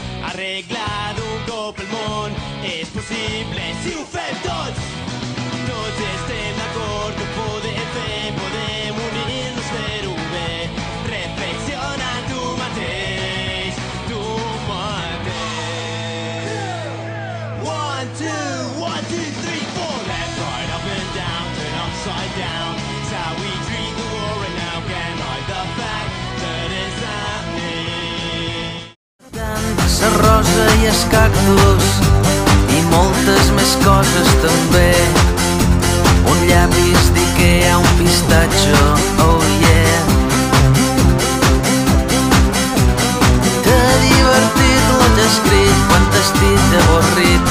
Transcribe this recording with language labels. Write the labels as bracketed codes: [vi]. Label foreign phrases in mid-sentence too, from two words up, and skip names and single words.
[ca] Arreglar d'un cop el món és possible si ho fem tots. Tots estem d'acord que ho podem fer, podem unir-nos, fer-ho bé. Reflexiona tu mateix, tu mateix. 1, 2, 1, 2, 3, 4. [en] Left, right, up and down, turn upside down. It's how we treat the war and now can hide the fact that it's happening. [ca] La rosa i els cactus i moltes més coses també. Un llapis d'Ikea, un pistatxo, [en] oh yeah. [ca] T'ha divertit lo t'he escrit quan t'has dit avorrit.